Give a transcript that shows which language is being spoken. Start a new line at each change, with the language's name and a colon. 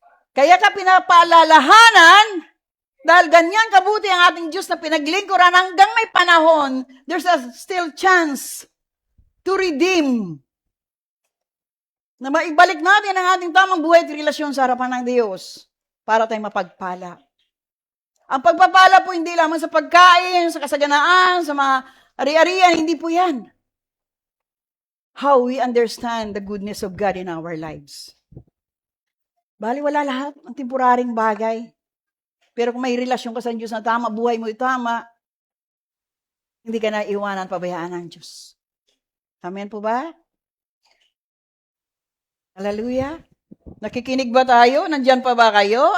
Filipino: Kaya ka pinapaalalahanan, dahil ganyan kabuti ang ating Diyos na pinaglingkuran hanggang may panahon,
English: there's a still chance to redeem.
Filipino: Na maibalik natin ang ating tamang buhay at relasyon sa harapan ng Diyos para tayo mapagpala. Ang pagpapala po hindi lamang sa pagkain, sa kasaganaan, sa mga ari-arian, hindi po yan.
English: How we understand the goodness of God in our lives.
Filipino: Baliwala lahat ng temporaring bagay. Pero kung may relasyon ka sa Diyos na tama, buhay mo tama, hindi ka na iwanan, pabayaan ng Diyos. Amen po ba? Hallelujah. Nakikinig ba tayo? Nandyan pa ba kayo?